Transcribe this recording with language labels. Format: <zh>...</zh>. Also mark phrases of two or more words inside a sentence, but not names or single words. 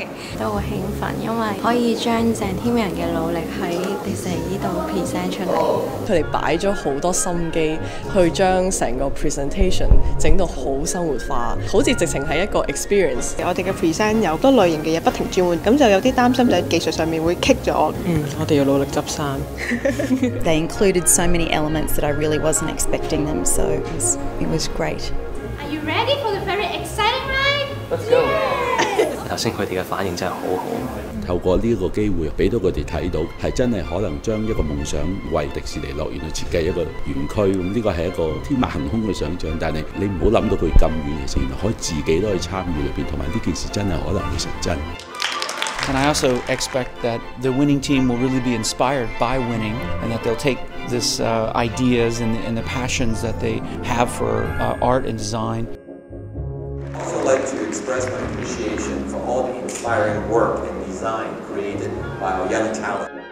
<yue>都好興奮，因為可以將鄭添人嘅努力喺迪士尼呢度 present 出嚟。佢哋擺咗好多心機去將成個 presentation 整到好生活化，好似直情係一個 experience。我哋嘅 present 有多類型嘅嘢不停轉換，咁就有啲擔心就係技術上面會棘咗。我哋要努力執生。</yue> <en>They included so many elements that I really wasn't expecting them, so it was great. Are you ready for the very exciting ride? Let's go.</en> <yue>頭先佢哋嘅反應真係好好。透過呢個機會，俾到佢哋睇到係真係可能將一個夢想為迪士尼樂園去設計一個園區，咁呢個係一個天馬行空嘅想像，但係你唔好諗到佢咁遠，其實原來可以自己都可以參與裏邊，同埋呢件事真係可能會成真。</yue> <en>And I also expect that the winning team will really be inspired by winning, and that they'll take this ideas and the passions that they have for art and design. I'd also like to express my appreciation for all the inspiring work and design created by our young talent.</en>